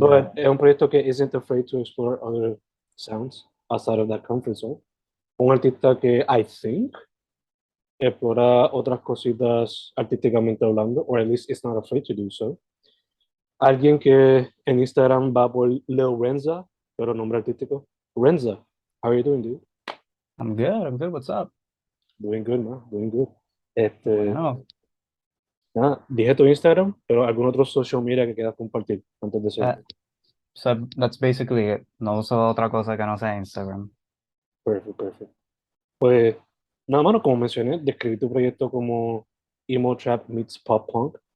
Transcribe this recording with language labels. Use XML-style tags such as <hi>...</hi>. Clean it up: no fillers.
<en>But</en> <es>es un proyecto que</es> <en>isn't afraid to explore other sounds outside of that comfort zone.</en> <es>Un artista que</es> <en>I think</en> <es>explora otras cositas artísticamente hablando,</es> <en>or at least it's not afraid to do so.</en> <es>Alguien que en Instagram va por Lil Renza, pero nombre artístico.</es> <en>Renza, how are you doing, dude? I'm good. I'm good. What's up? Doing good, man, doing good.</en> <es>Qué bueno. Nada, dije tu Instagram, pero algún otro social media que quieras compartir antes de Uh, seguir.</es> <en>so that's basically it.</en> <es>No uso otra cosa que no sea Instagram.</es> <en>Perfect, perfect.</en> <es>Pues, nada, mano, como mencioné, describí tu proyecto como emo trap meets pop punk.</es>